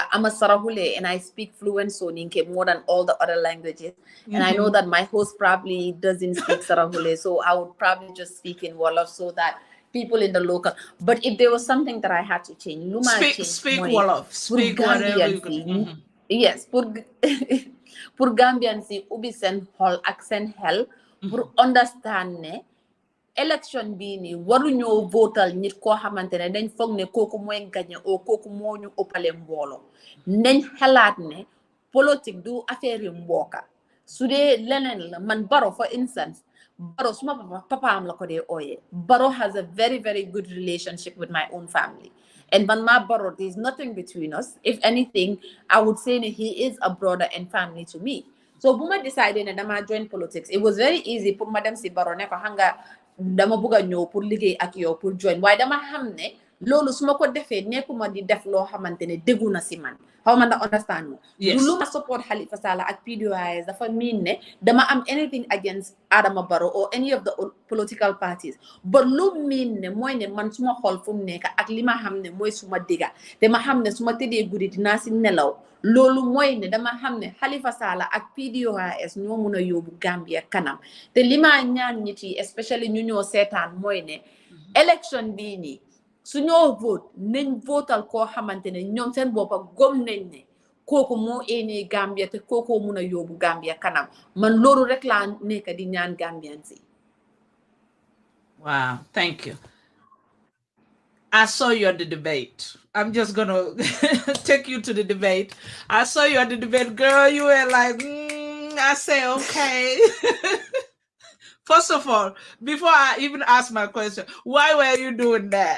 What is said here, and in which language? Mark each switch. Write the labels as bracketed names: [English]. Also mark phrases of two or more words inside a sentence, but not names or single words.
[English] I'm a Sarahule and I speak fluent Soninke more than all the other languages. And I know that my host probably doesn't speak Sarahule, so I would probably just speak in Wolof so that people in the local. But if there was something that I had to change, Speak Wolof. Speak whatever you can. Yes, [Wolof] pour Gambian si ubi sen hol ak sen hel pour understand ne election bii nii waruñoo votal nit koo xamante ne dañ foog ne kooku mooy gañe o kooku moo ñu ëppale mbooloo nañ xalaat ne politique du affaire yu mbooka su dee leneen la man Baro [English] for instance [Wolof] Baro suma papaam la ko dee ooyee Baro [English] has a very very good relationship with my own family, and [Wolof] man ma Baro, [English] there's nothing between us. If anything, I would say that he is a brother and family to me. So Buma decided that I'ma join politics. It was very easy [Wolof] pour madam si Baro ne ko hanga dama bëgg ñëw pour liggéey ak yow pour join, waaye dama xam ne loolu su ma ko defee nekkuma di def loo xamante ne déggu na si man. [English] How man that understand me? Yes. [Wolof] Du lu ma support Halifa Sallah ak PDOIS dafa mean ne dama am [English] anything against Adama Barrow or any of the political parties, but [Wolof] lu mean ne mooy ne man suma xol fu mu nekk ak li ma xam ne mooy suma digga te ma xam ne suma tëddee guddi dinaa si nelaw. Loolu mooy ne dama xam ne Halifa Sallah ak PDOIS ñoo mun a yóbbu Gambia kanam te li ma ñaan nit yi especially ñu ñoo seetaan mooy ne election bii nii su ñoo vote nañ votal koo xamante ne ñoom seen boppa gom nañ ne kooku moo eenee Gambia te kooku mun a yóbbu Gambia kanam. Man loolu rek laa nekk di ñaan Gambian si. [English] Wow, thank you. I saw you at the debate. I'm just gonna take you to the debate. I saw you at the debate, girl. You were like, I say, okay. First of all, before I even ask my question, why were you doing that?